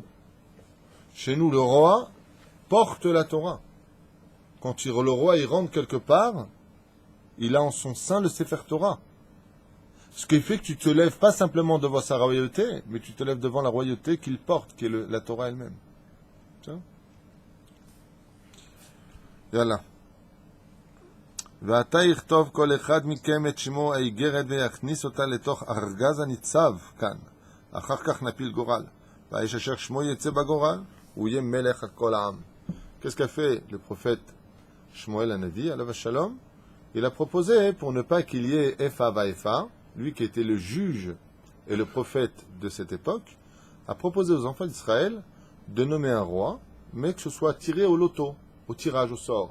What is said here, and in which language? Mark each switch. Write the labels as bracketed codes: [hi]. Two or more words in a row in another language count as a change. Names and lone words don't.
[fr] Chez nous, le roi porte la Torah. Quand le roi il rentre quelque part, il a en son sein le [he] ספר תורה. [fr] Ce qui fait que tu te lèves pas simplement devant sa royauté, mais tu te lèves devant la royauté qu'il porte, qui est la Torah elle-même. Yalla. [he] ועתה יכתוב כל אחד מכם את שמו האיגרת ויכניס אותה לתוך ארגז הניצב כאן. אחר כך נפיל גורל. והאיש אשר שמו יצא בגורל, הוא יהיה מלך על כל העם. [fr] Qu'est-ce qu'a fait le prophète Shmuel Hanavi, [he] עליו שלום? [fr] Il a proposé, pour ne pas qu'il y ait [he] איפה ואיפה, [fr] lui qui était le juge et le prophète de cette époque, a proposé aux enfants d'Israël de nommer un roi, mais que ce soit tiré au loto, au tirage au sort.